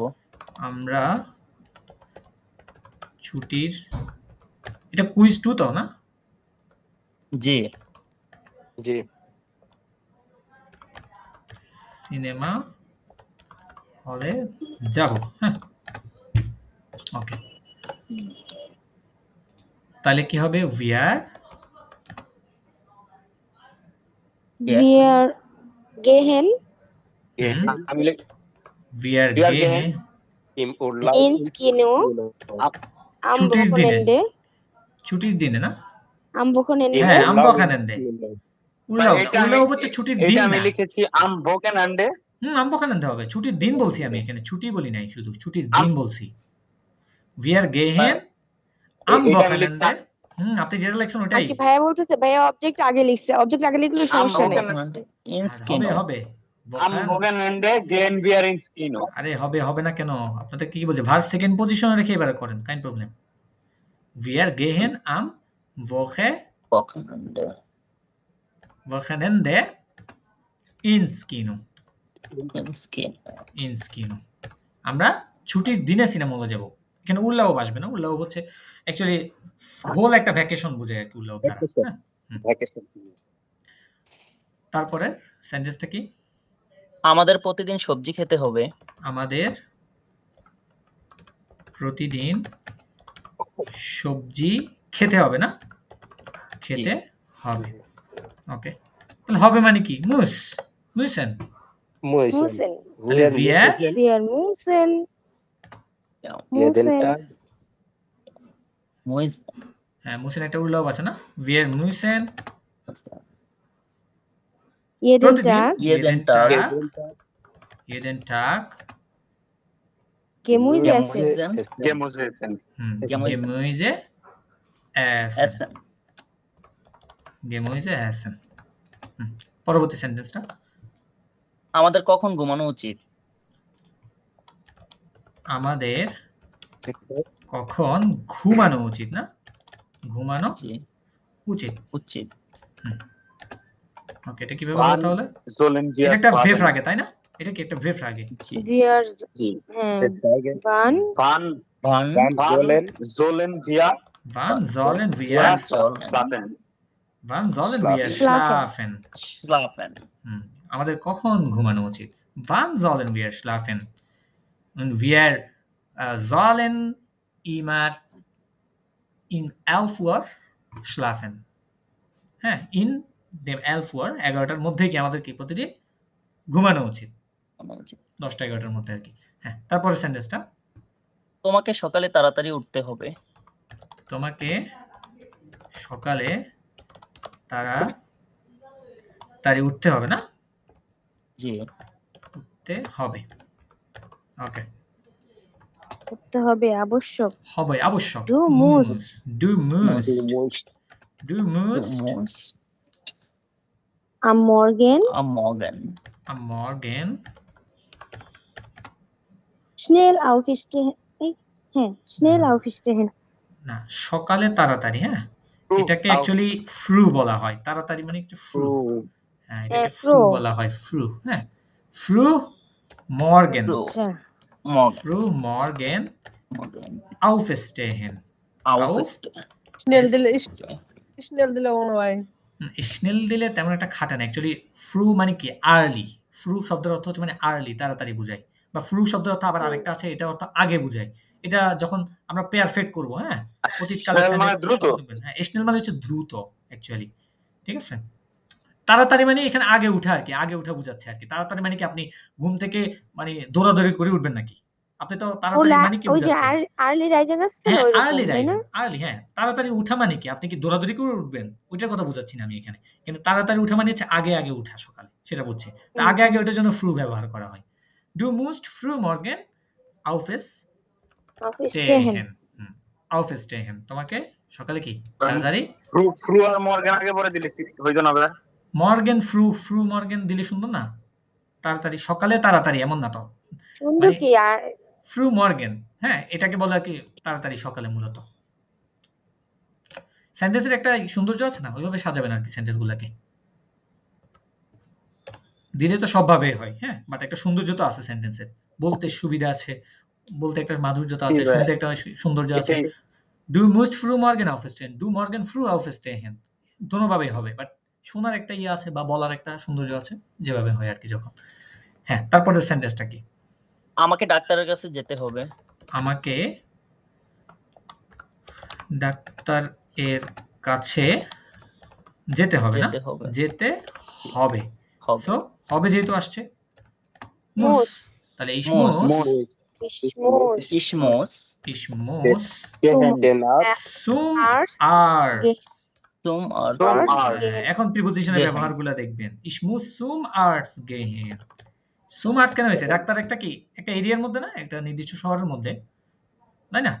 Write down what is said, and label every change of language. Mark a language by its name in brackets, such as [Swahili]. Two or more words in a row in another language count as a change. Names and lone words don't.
[Bangla] আমরা ছুটির এটা কুইজ 2 তো না জি জি সিনেমা হলে যাব হ্যাঁ ওকে তাহলে কি হবে [English] we are [German] Wir gehen [Bangla] আমি [English] we are We are [German] gehen im Urlaub ins Kino am [Bangla] ছুটির দিনে [German] Wochenende. [Bangla] ছুটির দিনে না [German] Am Wochenende. [Bangla] হ্যাঁ [German] am Wochenende [Bangla] উল্লাও হচ্ছে ছুটির দিন এটা আমি না লিখেছি [German] am Wochenende am Wochenende [Bangla] হবে ছুটির দিন বলছি আমি এখানে ছুটি বলি নাই শুধু ছুটির দিন বলছি [English] we are [German] gehen am [Bangla] এটা আমি [German] Wochenende [Bangla] লিখতাম। আপনি যেটা লিখছেন আর ওটাই কি ভাইয়া বলতেছে ভাইয়া অবজেক্ট আগে লিখছে অবজেক্ট আগে লিখলে সমস্যা নেই হবে হবে [German] am Wochenende gehen wir ins Kino [Bangla] আরে হবে না কেন আপনাদের কি বলছে [English] verb second position [Bangla] রেখে এবারে করেন [German] kein Problem [English] we are [German] gehen am Wochenende ins Kino [Bangla] আমরা ছুটির দিনে সিনেমা হলে যাব এখানে উল্লাও আসবে না উল্লাও হচ্ছে [English] actually whole [Bangla] একটা ভ্যাকেশন বোঝায় আর কি উল্লাও দ্বারা ভ্যাকেশন তারপরে সেন্টেন্সটা কি আমাদের প্রতিদিন সবজি খেতে হবে আমাদের প্রতিদিন সবজি খেতে হবে না খেতে হবে ওকে তাহলে হবে মানে কি মুসেন [German] Müssen. [Bangla] তাহলে wir [German] Wir müssen. jeden Müssen. Tag হ্যাঁ মুসেন একটা উল্লাও আছে না wir müssen Jeden [Bangla] প্রতিদিন [German] Tag jeden Tag Gemüse essen. Gemüse essen. Gemüse essen. Gemüse essen. [Bangla] পরবর্তী সেন্টেন্সটা আমাদের কখন ঘুমানো উচিত আমাদের কখন ঘুমানো উচিত না ঘুমানো উচিত ওকে এটা কিভাবে বলতে তাহলে [German] Sollen wir [Bangla] এটা একটা [German] schlafen? [Bangla] ভেফ আগে তাই না এটা কি একটা ভেফ আগে [German] Wir wann Wann Wann sollen wir Wann sollen wir schlafen? Wann sollen wir Schlafen. schlafen? schlafen? [Bangla] আমাদের কখন ঘুমানো উচিত? [German] Wann sollen wir schlafen? Und wir sollen immer in 11 Uhr schlafen. [Bangla] হ্যাঁ, [German] in dem 11 Uhr [Bangla] 11টার মধ্যে কি আমাদের কি প্রতিদিন ঘুমানো উচিত? 10টা 11টার মধ্যে আর কি। হ্যাঁ, তারপরের সেন্টেন্সটা, তোমাকে সকালে তাড়াতাড়ি উঠতে হবে। তোমাকে সকালে তাড়াতাড়ি উঠতে হবে না? জি, উঠতে হবে। ওকে, করতে হবে আবশ্যক। হবে আবশ্যক। [German] Du musst. Du musst. Du du musst. musst Am Morgen am Morgen Am Morgen schnell aufstehen. হ্যাঁ, schnell aufstehen. [Bangla] না, সকালে তাড়াতাড়ি, হ্যাঁ, এটাকে অ্যাকচুয়ালি ফ্রু বলা হয়। তাড়াতাড়ি মানে একটু ফ্রু। হ্যাঁ, এটাকে ফ্রু [German] froh. [Bangla] বলা হয়, ফ্রু। হ্যাঁ, [German] früh Morgen. Früh. [Bangla] আচ্ছা, [German] Morgen früh Morgen Morgen aufstehen। aufstehen [Bangla] স্নেল দিলে স্নেল দিলে মনে হয় স্নেল দিলে তেমন একটা খাটে না। অ্যাকচুয়ালি ফ্রু মানে কি আর্লি। ফ্রু শব্দের অর্থ হচ্ছে মানে আর্লি, তাড়াতাড়ি বোঝায়। বা ফ্রু শব্দের অর্থ আবার আরেকটা আছে, এটা অর্থ আগে বোঝায়। এটা যখন আমরা পেয়ার ফেট করব, হ্যাঁ, অতীতকালের Schnell মানে সেন্টেন্স দ্রুত। হ্যাঁ, স্নেল মানে হচ্ছে দ্রুত অ্যাকচুয়ালি। ঠিক আছে? তাড়াতাড়ি মানে এখানে আগে উঠা আর কি, আগে উঠা বোঝাচ্ছে আর কি। তাড়াতাড়ি মানে কি আপনি ঘুম থেকে মানে দৌড়াদৌড়ি করে উঠবেন নাকি? আপনি তো তাড়াতাড়ি মানে কি ওই যে বোঝাচ্ছেন? [English] early rising [Bangla] আছে না, হ্যাঁ, ওইরকম, আর্লি তাই না? রাইজিং, আর্লি, হ্যাঁ, তাড়াতাড়ি উঠা মানে কি আপনি কি দৌড়াদৌড়ি করে উঠবেন? ওইটার কথা বোঝাচ্ছি না আমি এখানে। কিন্তু তাড়াতাড়ি উঠা মানে হচ্ছে আগে আগে উঠা সকালে, সেটা বুঝছি। তা আগে আগে ওটার জন্য ফ্রু ব্যবহার করা হয়। [German] Du musst früh morgen aufstehen। aufstehen, [Bangla] তোমাকে সকালে কি তাড়াতাড়ি। ফ্রু আর মর্গেন আগে পরে দিলে কি হইতো না ভাই? [German] Morgen früh, früh Morgen [Bangla] দিলে সুন্দর না? তাড়াতাড়ি, সকালে তাড়াতাড়ি এমন না তো। সুন্দর কি [German] früh Morgen, [Bangla] হ্যাঁ, এটাকে বলা কি তাড়াতাড়ি সকালে মূলত। সেন্টেন্সের একটা সৌন্দর্য আছে না, ওইভাবে সাজাবেন আর কি সেন্টেন্স গুলাকে। দিলে তো সবভাবে হয়, হ্যাঁ, বাট একটা সৌন্দর্য তো আছে সেন্টেন্সের। বলতে সুবিধা আছে, বলতে একটা মাধুর্যতা আছে, শুনতে একটা সৌন্দর্য আছে। [German] Du musst früh morgen aufstehen, du morgen früh aufstehen, [Bangla] দোনোভাবেই হবে, বাট শোনার একটা ইয়ে আছে বা বলার একটা সৌন্দর্য আছে, যেভাবে হয় আর কি যখন। হ্যাঁ, তারপরের সেন্টেন্সটা কি? আমাকে ডাক্তারের কাছে যেতে হবে। আমাকে ডাক্তার এর কাছে যেতে হবে না? যেতে হবে। যেতে হবে। হবে। সো হবে যেহেতু আসছে মুস, তাহলে ich [German] Muss. muss ich muss Ich muss Den zum Arzt Arzt। zum Arzt [Bangla] হ্যাঁ, এখন প্রিপোজিশনের [German] gehen। [Bangla] ব্যবহারগুলো দেখবেন। [German] Ich muss zum Arzt gehen। zum Arzt [Bangla] কেন হয়েছে? ডাক্তার একটা কি একটা এরিয়ার মধ্যে না, একটা নির্দিষ্ট শহরের মধ্যে, তাই না?